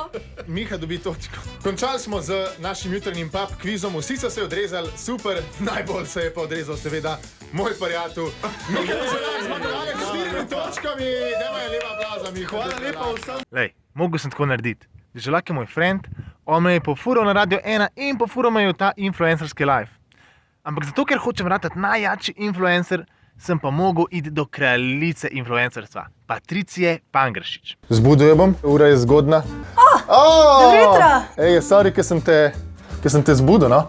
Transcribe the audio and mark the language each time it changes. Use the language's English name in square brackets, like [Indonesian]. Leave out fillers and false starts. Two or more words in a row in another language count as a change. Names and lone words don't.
[Slovenian] Miha dobi točko. Končali smo z našim jutranjim pub kvizom. Vsi so se odrezali, super. Najbolj se je pa odrezal seveda moj prijatelj. Miha Deželak zmagovalec s 4 točkami. Dajmo je lepa aplauza, Miha. Hvala lepa vsem. Lej, mogel sem tako narediti. Deželak je moj friend, on me je pofural na Radio 1 in pofural me je v ta influencerski live. Ampak zato, ker hočem ratati najjačji influencer, sem pa mogel iti do kraljice influencerstva, Patricije Pangršič. Zbudil bom, ura je zgodna. Dobro jutro. Ej, sorry, ker sem te zbudil, no?